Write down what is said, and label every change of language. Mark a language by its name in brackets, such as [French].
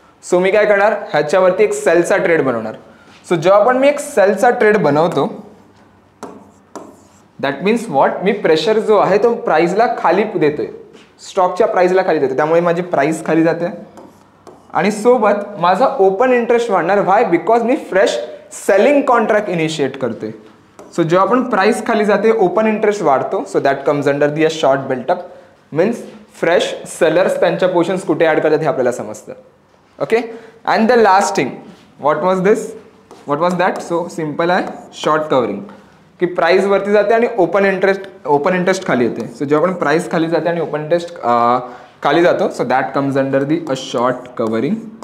[Marathi] So मी काय करणार, ह्याच्यावरती एक सेलचा ट्रेड बनवणार. सो जेव्हा पण मी एक सेलचा ट्रेड बनवतो, [English] that means what, [Marathi] मी pressure जो आहे तो प्राइसला खाली देतोय, स्टॉकच्या प्राइसला खाली देतोय, त्यामुळे माझी प्राइस खाली जाते आणि सोबत माझा ओपन इंटरेस्ट वाढणार. व्हाय? Because मी fresh selling contract initiate करतोय. सो जेव्हा आपण प्राइस खाली जाते ओपन इंटरेस्ट वाढतो. [English] So that comes under the a short built up. [Marathi] Means fresh sellers त्यांच्या पोझिशन्स कुठे ऍड करतात हे आपल्याला समजतं. [English] Okay, and the last thing, what was this, what was that? [Marathi] So simple आहे, शॉर्ट कव्हरिंग, की प्राइस वरती जाते आणि ओपन इंटरेस्ट खाली येते. सो जेव्हा आपण प्राइस खाली जाते आणि ओपन इंटरेस्ट खाली जातो, [English] So that comes under the a short covering.